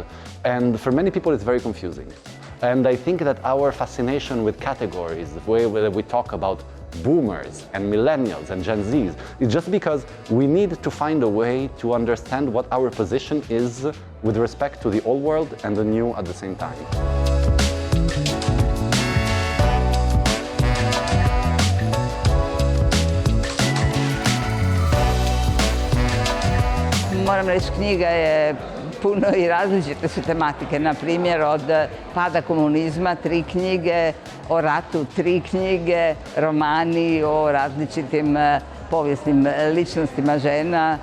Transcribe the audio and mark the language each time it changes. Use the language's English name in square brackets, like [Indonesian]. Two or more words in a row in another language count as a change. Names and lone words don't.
[English] And for many people, it's very confusing. And I think that our fascination with categories, the way that we talk about boomers and millennials and Gen Zs, is just because we need to find a way to understand what our position is with respect to the old world and the new at the same time. [Croatian] Moram reći, knjiga je puno i različite su tematike. Na primjer, od pada komunizma 3 knjige, o ratu 3 knjige, romani o različitim povijesnim ličnostima žena.